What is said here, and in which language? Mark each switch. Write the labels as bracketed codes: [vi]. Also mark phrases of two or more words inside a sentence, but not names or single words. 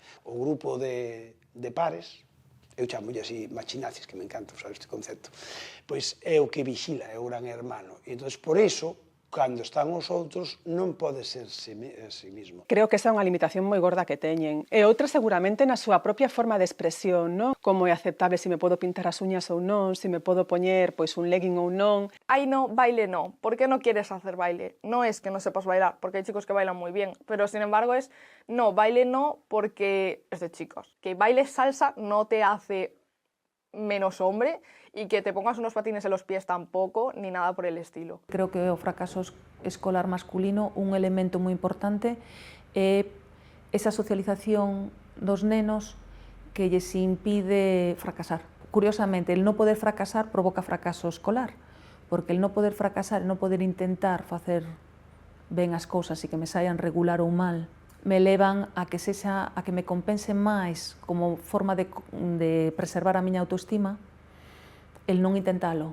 [gl] O grupo de pares, eu chamolle así machinazis, que me encanta usar este concepto, pois é o que vigila, é o gran hermano. E entón, por iso, cando están os outros, non pode ser [es] a sí mismo. [gl] Creo que esa é unha limitación moi gorda que teñen. E outra seguramente na súa propia forma de expresión, non? Como é aceptable se me podo pintar as uñas ou non, se me podo poñer pois un legging ou non. Ay, [es] no, baile no. ¿Por qué no quieres hacer baile? No es que no sepas bailar, porque hay chicos que bailan muy bien, pero sin embargo es, no, baile no porque es de chicos. Que bailes salsa no te hace menos hombre, y que te pongas unos patines en los pies tampoco, ni nada por el estilo. [gl] Creo que o fracaso escolar masculino, un elemento moi importante é esa socialización dos nenos que lles impide fracasar. Curiosamente, el non poder fracasar provoca fracaso escolar, porque el non poder fracasar, el non poder intentar facer ben as cousas e que me saian regular ou mal, me levan a que me compense máis como forma de preservar a miña autoestima el non intentalo.